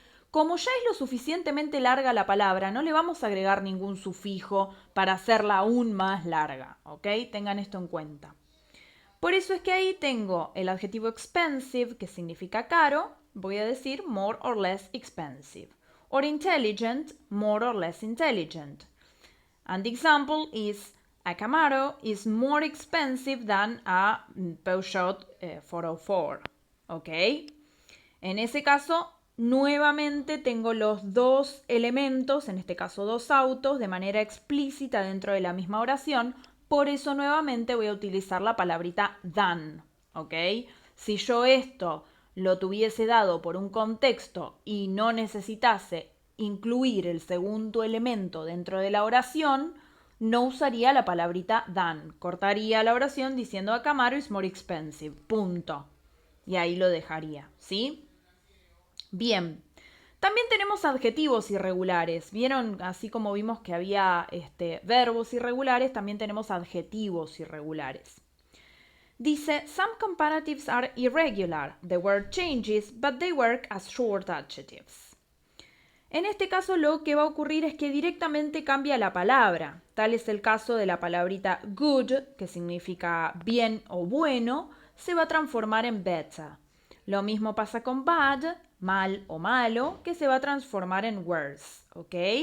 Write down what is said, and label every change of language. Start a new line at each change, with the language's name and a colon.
Spanish: Como ya es lo suficientemente larga la palabra, no le vamos a agregar ningún sufijo para hacerla aún más larga, ¿ok? Tengan esto en cuenta. Por eso es que ahí tengo el adjetivo expensive, que significa caro, voy a decir
English: more or less expensive. Or intelligent, more or less intelligent. And the example is, a Camaro is more expensive than a Peugeot 404. ¿Ok?
Spanish: En ese caso, nuevamente tengo los dos elementos, en este caso dos autos, de manera explícita dentro de la misma oración. Por eso nuevamente voy a utilizar la palabrita than, ¿ok? Si yo esto lo tuviese dado por un contexto y no necesitase incluir el segundo elemento dentro de la oración, no usaría la palabrita than. Cortaría la oración diciendo
English: a Camaro is more expensive.
Spanish: Punto. Y ahí lo dejaría, ¿sí? Bien. También tenemos adjetivos irregulares. ¿Vieron? Así como vimos que había verbos irregulares, también tenemos adjetivos irregulares. Dice,
English: some comparatives are irregular. The word changes, but they work as short adjectives.
Spanish: En este caso lo que va a ocurrir es que directamente cambia la palabra. Tal es el caso de la palabrita good, que significa bien o bueno, se va a transformar en better. Lo mismo pasa con bad, mal o malo, que se va a transformar en worse, ¿ok?